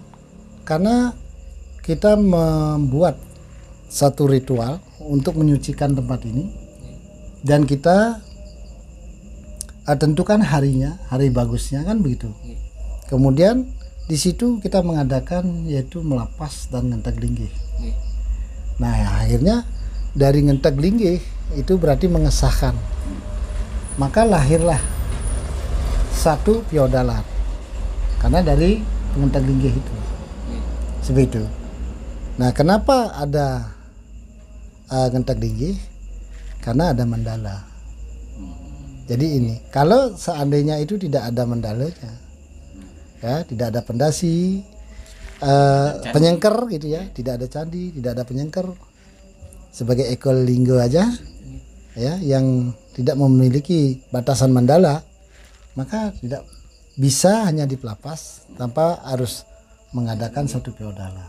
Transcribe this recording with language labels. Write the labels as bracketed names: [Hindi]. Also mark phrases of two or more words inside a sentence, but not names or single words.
[Indonesian] Karena kita membuat satu ritual untuk menyucikan tempat ini dan kita tentukan harinya, hari bagusnya kan begitu. Kemudian di situ kita mengadakan yaitu melapas dan ngentek linggih. Nah akhirnya dari ngentek linggih itu berarti mengesahkan. Maka lahirlah satu piodalan karena dari ngentek linggih itu. Seperti itu. Nah kenapa ada ngentek linggih? Karena ada mandala. Jadi ini, kalau seandainya itu tidak ada mandalanya, ya, tidak ada pendasi, penyengker gitu ya, tidak ada candi, tidak ada penyengker, sebagai ekolingga aja, ya, yang tidak memiliki batasan mandala, maka tidak bisa hanya dipelapas tanpa harus mengadakan satu piodalan.